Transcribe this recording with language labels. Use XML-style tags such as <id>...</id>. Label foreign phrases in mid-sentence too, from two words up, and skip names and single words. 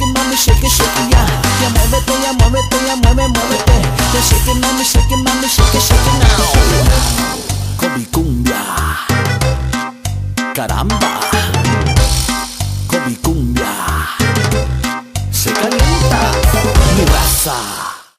<en>mami, shake it, ya.</en> <es>Ya muévete, ya muévete, ya muévete.</es> <en>Ya shake it, mami, shake it now.</en> <es>Con mi cumbia, caramba. Con mi cumbia se calienta mi raza.</es>